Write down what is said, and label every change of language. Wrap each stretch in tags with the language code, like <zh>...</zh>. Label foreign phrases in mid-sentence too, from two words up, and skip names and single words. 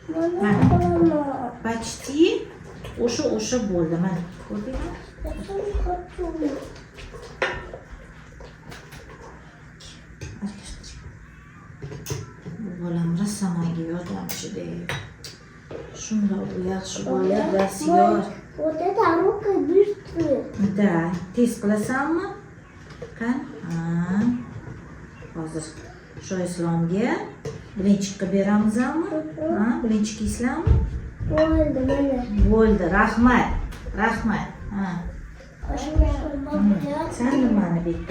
<uz>Почти o'sha bo'ldi. Mana ko'rdingmi? Bu bolam rassomaga yordamchida. Shunda u yaxshi bola, dastyor.</uz> <ru>Вот это рука быстрая. Да,</ru> <uz>tez qilasanmi? Qani? Hozir shu Islomga bilinchikqa beramizmi? Bilinchik yeysanmi? Bo'ldi, mana. Bo'ldi, rahmat. Rahmat. Sen nimani bitta?</uz>